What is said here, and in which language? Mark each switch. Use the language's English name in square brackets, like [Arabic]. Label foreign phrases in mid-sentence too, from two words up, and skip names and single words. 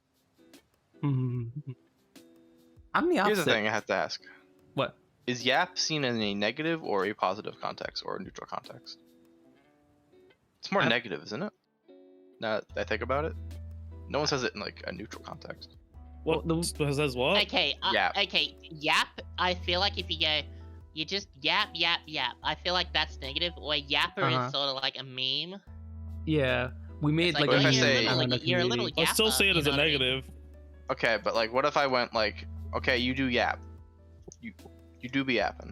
[English] I'm the opposite. Here's the thing I have to ask: What? Is yap seen in a negative or a positive context or a neutral context? It's more negative, isn't it? Now that I think about it, no one says it in like a neutral context. What? Says what? Okay, Yap. Okay, yap. I feel like if you go, you just yap. I feel like that's negative. Or yapper is sort of like a meme. Yeah, we made It's like But a if I meme say- on the you're a little community. I still yapper, see it you as a know what I mean? negative. Okay, but like, what if I went like, okay, you do yap, you do be yapping.